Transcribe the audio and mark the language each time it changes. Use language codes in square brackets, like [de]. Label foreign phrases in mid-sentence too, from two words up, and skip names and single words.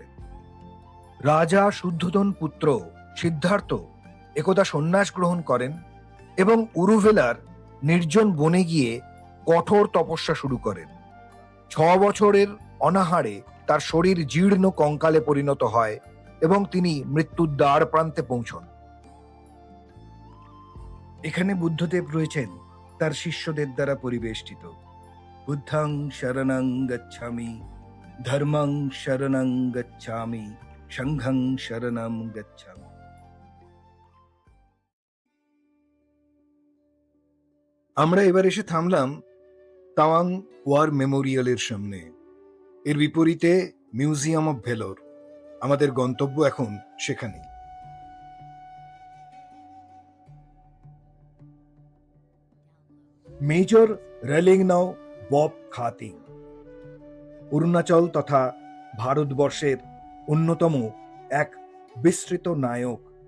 [bn] রাজা শুদ্ধোধন পুত্র সিদ্ধার্থ একদা সন্ন্যাস গ্রহণ করেন এবং উরুভেলার নির্জন বনে গিয়ে কঠোর তপস্যা শুরু করেন। 6 বছরের অনাহারে তার শরীর জীর্ণ কঙ্কালে পরিণত হয় এবং তিনি মৃত্যুর দ্বার প্রান্তে পৌঁছন। এখানে বুদ্ধদেব রয়েছেন তার শিষ্যদের দ্বারা পরিবেষ্টিত। [pi] বুদ্ধং শরণং গচ্ছামি, ধর্মং শরণং গচ্ছামি, সংঘং শরণং গচ্ছামি। [bn] আমরা এবার এসে থামলাম তাওয়াং ওয়ার মেমোরিয়ালের সামনে। এর বিপরীতে মিউজিয়াম অফ ভেলোর। আমাদের গন্তব্য এখন সেখানে। মেজর রেলিংনাও বব খাতিং অরুণাচল তথা ভারতবর্ষের অন্যতম এক বিস্তৃত নায়ক।